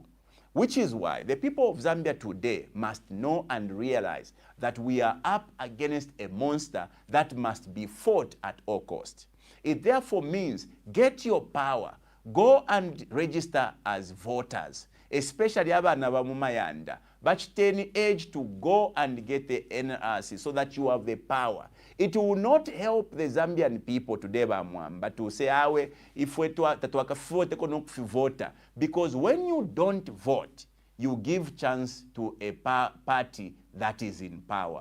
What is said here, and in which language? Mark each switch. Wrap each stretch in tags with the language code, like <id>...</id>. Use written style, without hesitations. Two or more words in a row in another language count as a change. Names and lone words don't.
<en>Which is why the people of Zambia today must know and realize that we are up against a monster that must be fought at all costs. It therefore means get your power, go and register as voters, especially</en> <bem>abana ba mumayanda,</bem> <en>but ten age to go and get the NRC so that you have the power. It will not help the Zambian people today, but to say, if we vote, because when you don't vote, you give chance to a party that is in power.</en>